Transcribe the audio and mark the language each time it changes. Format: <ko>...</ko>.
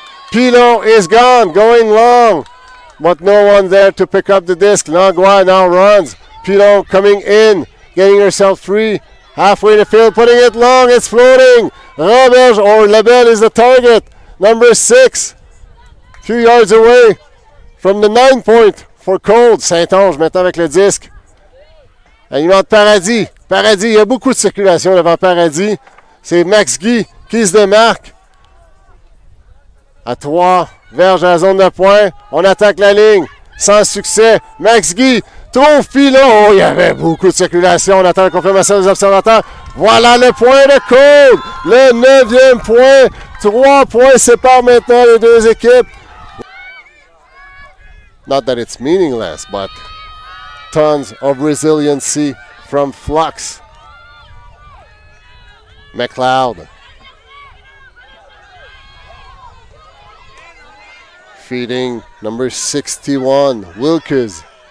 <en>Pilon is gone, going long, but no one there to pick up the disc. Langlois now runs. Pilon coming in, getting herself free. Halfway the field, putting it long, it's floating. Roberge or Labelle is the target. Number 6, a few yards away from the 9 point for Qold.</en> <fr>St-Onge maintenant avec le disque. Alimente Paradis. Paradis, il y a beaucoup de circulation devant Paradis. C'est Max Guy qui se démarque. À 3 verges à la zone de pointe. On attaque la ligne. Sans succès. Max Guy trouve Pilon. Oh, il y avait beaucoup de circulation. On attend la confirmation des observateurs. Voilà le point de Qold. Le 9e point. 3 points séparent maintenant les deux équipes.</fr> <en>Not that it's meaningless, but tons of resiliency from Flux. McLeod. Feeding number 61, Wilkes.</en>